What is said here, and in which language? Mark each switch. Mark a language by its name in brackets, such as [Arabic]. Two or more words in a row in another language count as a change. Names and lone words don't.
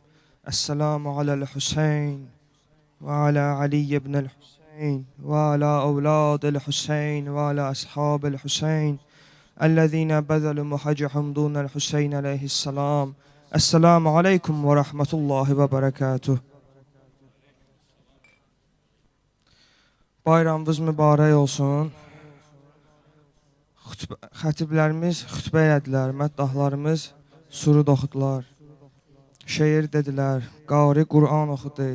[Arabic] السلام على الحسين وعلى علي بن الحسين وعلى أولاد الحسين وعلى أصحاب الحسين الذين بذلوا مهجهم دون الحسين عليه السلام. السلام عليكم ورحمة الله وبركاته. [Azerbaijani] Bayramınız mübarək olsun. Xətiblərimiz xütbə edilər, məddahlarımız surud oxudular, şeir dedilər, qari Qur'an oxudu.